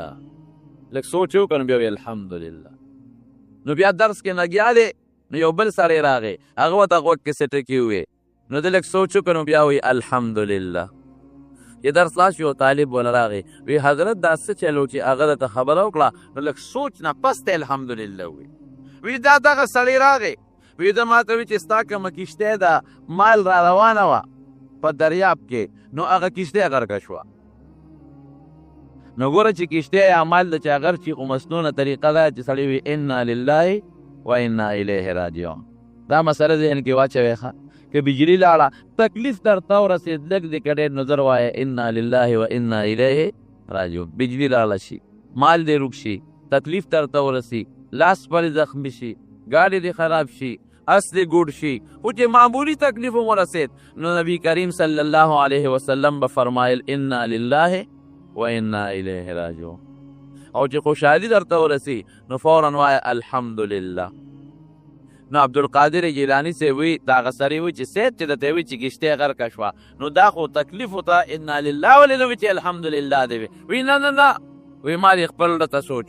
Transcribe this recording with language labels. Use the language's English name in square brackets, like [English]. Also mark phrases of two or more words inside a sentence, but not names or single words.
[Pashto] لږ سوچ وکړ نو بیا وایي الحمدلله نو بیا درس کې لګیا دی نو یو بل سړی راغی هغه ورته غوږ کې څه ټکي ووې نو دی لږ سوچ وکړ نو بیا وایي الحمدلله چې درس لاس یو طالب ول راغی وی حضرت دا څه چلو چې هغه درته خبره وکړه نو لږ سوچ نه پس ته الحمدلله وایي وی دا دغه سړی راغی وی ده ما ته وی چې ستا کومه کښتۍ ده مال را روانه وه په دریاب کې نو هغه کښتۍ غرقه شوه نو ګوره چې کښتۍ یا مال د چا غرق شي خو مسنونه طریقه ده چې سړی وي [Arabic] انا لله و انا الیه راجعون [Pashto] دا مسله ذهن کې واچوئ ښه که بجلي لاړه تکلیف درته ورسېد لږ دې که ډېر نظر وایه [Arabic] انا لله و انا الیه راجعون [Pashto] بجلي لاړه شي مال دې روک شي تکلیف درته ورسي لاس پرې زخمی شي ګاډی دې خراب شي اس دې ګوډ شي خو چې معمولي تکلیف هم ورسېد نو نبي کریم [Arabic] صلی الله علیه وسلم [Pashto] به فرمایل [Arabic] انا لله و انا الیه راجعون [Pashto] او چې خوشحالي درته ورسي نو فورا وایه الحمدلله نو عبدالقادر جیلانی سے وی دا هغه سړی وی چې سید چې درته وی چې کښتۍ غرقه شوه نو دا خو تکلیف ورته [Arabic] انا لله [Pashto] ولې نه وي چې الحمدلله دې وی نه نه نه وی ما دې خپل درته سوچ